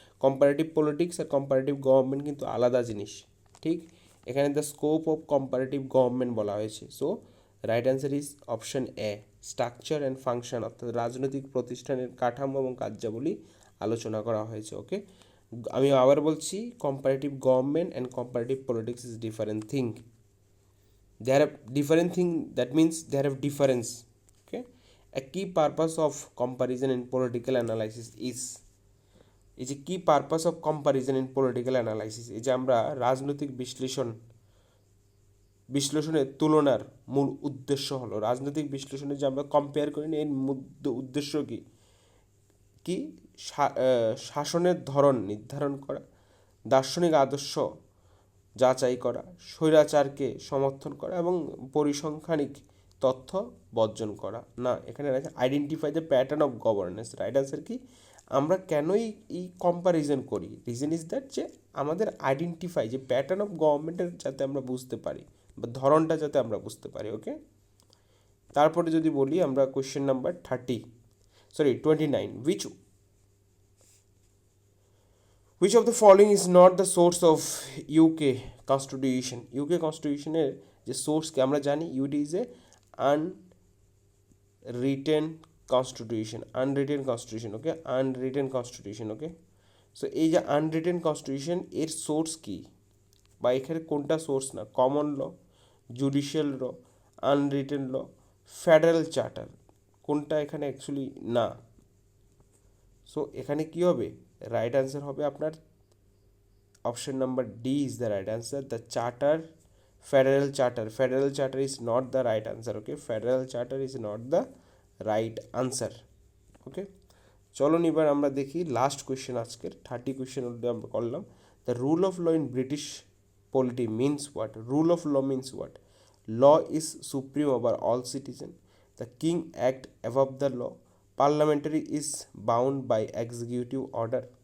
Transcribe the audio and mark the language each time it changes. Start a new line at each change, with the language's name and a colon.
Bangla: Comparative politics আর comparative government কিন্তু আলাদা জিনিস। ঠিক, এখানে
English: the scope of comparative government
Bangla: বলা হয়েছে।
English: so right answer is option A, structure and function,
Bangla: অর্থাৎ রাজনৈতিক প্রতিষ্ঠানের কাঠামো এবং কার্যাবলী আলোচনা করা হয়েছে।
English: okay,
Bangla: আমি আবার বলছি,
English: Comparative government and comparative politics is different thing. They are different thing, that means they have difference. Okay, a key purpose of comparison in political analysis
Bangla: is a key purpose of comparison in political analysis, এই যে আমরা রাজনৈতিক বিশ্লেষণের তুলনার মূল উদ্দেশ্য হলো, রাজনৈতিক বিশ্লেষণে যে আমরা কম্পেয়ার করি না, এর উদ্দেশ্য কি? শাসনের ধরন নির্ধারণ করা, দার্শনিক আদর্শ যাচাই করা, স্বৈরাচারকে সমর্থন করা এবং পরিসংখ্যানিক তথ্য বর্জন করা। না, এখানে
English: Identify the pattern of governance.
Bangla: Right answer কি? আমরা কেনই এই কম্প্যারিজন করি?
English: reason is that
Bangla: যে আমাদের আইডেন্টিফাই যে প্যাটার্ন অফ গভর্নমেন্টের যাতে আমরা বুঝতে পারি বা ধরনটা যাতে আমরা বুঝতে পারি। ওকে, তারপরে যদি বলি আমরা question number 30,
English: Sorry 29, which of the following is not the source of UK constitution?
Bangla: UK constitution এর যে সোর্সকে আমরা জানি
English: UK is a unwritten constitution,
Bangla: okay, unwritten constitution, okay. So এই যে আনরিটেন কনস্টিটিউশন এর সোর্স কি, বা এখানে কোনটা সোর্স না, কমন ল, জুডিশিয়াল ল, আনরিটেন ল, ফেডারেল চার্টার, কোনটা এখানে অ্যাকচুয়ালি না।
English: so
Bangla: এখানে কি হবে,
English: Right answer হবে আপনার option number D is the right answer, the charter, federal charter is not the right answer, okay, federal charter is not the right answer, okay.
Bangla: চলুন এবার আমরা দেখি লাস্ট কোয়েশ্চেন, আজকের 30 কোয়েশ্চেন আমরা করলাম।
English: The rule of law in British polity means what? Rule of law means what? Law is supreme over all citizen. The king act above the law. Parliamentary is bound by executive order.